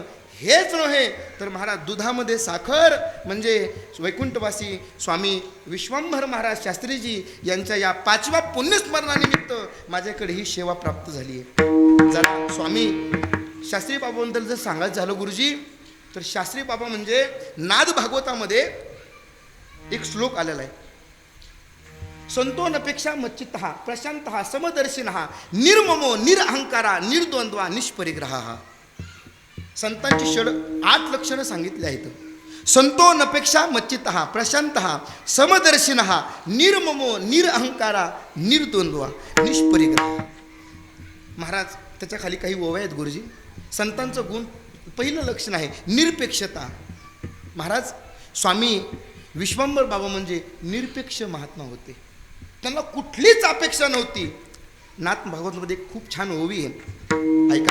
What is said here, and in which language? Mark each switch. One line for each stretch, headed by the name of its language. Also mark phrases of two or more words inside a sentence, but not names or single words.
Marathi: हेच नव्हे तर महाराज दुधामध्ये साखर म्हणजे वैकुंठवासी स्वामी विश्वंभर महाराज शास्त्रीजी यांच्या या 5व्या पुण्यस्मरणानिमित्त माझ्याकडे ही सेवा प्राप्त झाली आहे. जरा स्वामी शास्त्री बाबाबद्दल जर सांगायचं झालं गुरुजी, तर शास्त्री बाबा म्हणजे नाद भागवतामध्ये एक श्लोक आलेला आहे.
Sanskrit: संतोनपेक्षा मच्चित्तः प्रशांतः समदर्शिनः निर्ममो निरअहंकारा निर्द्वंद्वा निष्परिग्रहा.
Marathi: संतांची 8 लक्षणं सांगितली आहेत.
Sanskrit: संतोनपेक्षा मच्चित्तः प्रशांतः समदर्शिनः निर्ममो निरअहंकारा निर्द्वंद्वा निष्परिग्रहा.
Marathi: महाराज त्याच्या खाली काही ओव्या आहेत गुरुजी. संतांचं गुण पहिलं लक्षण आहे निरपेक्षता. महाराज स्वामी विश्वंभर बाबा म्हणजे निरपेक्ष महात्मा होते. त्यांना कुठलीच अपेक्षा नव्हती. नाथ भागवतमध्ये एक खूप छान ओवी आहे, ऐका.